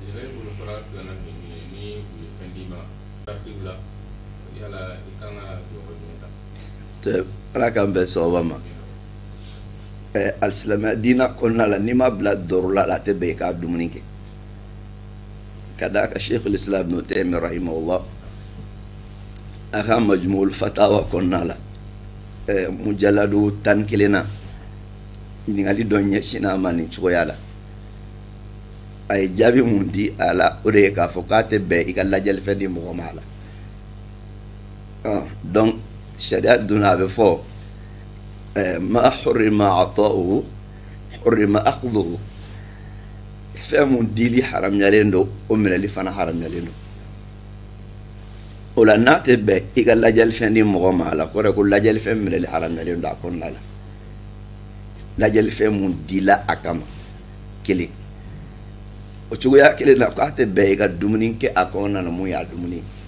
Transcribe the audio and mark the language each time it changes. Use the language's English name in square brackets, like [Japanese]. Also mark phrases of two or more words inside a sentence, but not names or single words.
[Bambara] yala i kan ka jɔyɔrɔ ala kan bɛ sɔgɔba ma alisilamɛya diina kɔnɔna la n'i ma bila dɔrɔla la a tɛ bɛn i ka dumuni kɛ ka d'a kan sheikhul islam ibn taymiya rahimahullah a ka majmuul fatawa kɔnɔna la mujalladu 11 na ɲininkali dɔ ɲɛsinna a ma nin cogoya la a ye jaabi mun di a la o de ye k'a fɔ k'a tɛ bɛn i ka lajɛlifɛn di mɔgɔ ma a la donc sariya donna a bɛ fɔ [Arabic] ما حرم إعطاؤه حرم أخذه [Bambara] fɛn mun dili haramuyalen don o minɛli fana haramuyalen don o la n'a tɛ bɛn i ka lajɛlifɛn di mɔgɔ ma a la kɔrɔ ko lajɛlifɛn minɛli haramuyalen don a kɔnɔna la lajɛlifɛn mun dila a kama kelen o cogoya kelen na k'a tɛ bɛn i ka dumuni kɛ a kɔnɔna na mun y'a dumuni